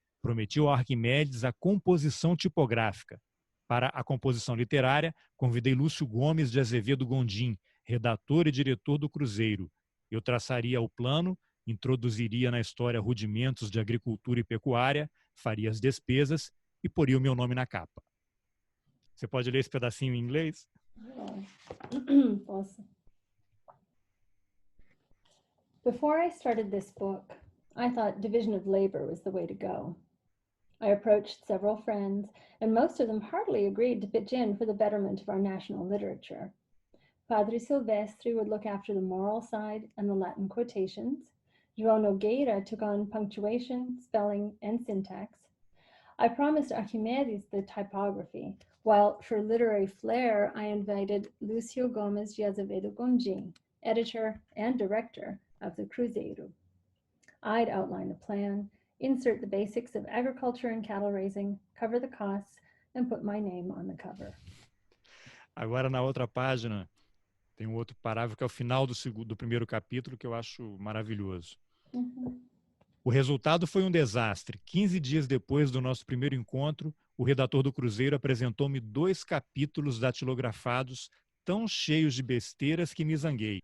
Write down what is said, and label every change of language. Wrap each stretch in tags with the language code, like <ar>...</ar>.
<pt>Prometeu a Arquimedes a composição tipográfica. Para a composição literária, convidei Lúcio Gomes de Azevedo Gondim, redator e diretor do Cruzeiro. Eu traçaria o plano, introduziria na história rudimentos de agricultura e pecuária, faria as despesas e poria o meu nome na capa. Você pode ler esse pedacinho em inglês? Posso.</pt> <en>Before I started this book, I thought division of labor was the way to go. I approached several friends, and most of them heartily agreed to pitch in for the betterment of our national literature. Padre Silvestre would look after the moral side and the Latin quotations. João Nogueira took on punctuation, spelling, and syntax. I promised Archimedes the typography, while for literary flair, I invited Lucio Gomes de Azevedo Gondim, editor and director of the Cruzeiro. I'd outline the plan, insert the basics of agriculture and cattle raising, cover the costs, and put my name on the cover.</en> <pt>Agora, na outra página, tem um outro parágrafo que é o final do primeiro capítulo, que eu acho maravilhoso. Uhum. O resultado foi um desastre. 15 dias depois do nosso primeiro encontro, o redator do Cruzeiro apresentou-me 2 capítulos datilografados tão cheios de besteiras que me zanguei.</pt>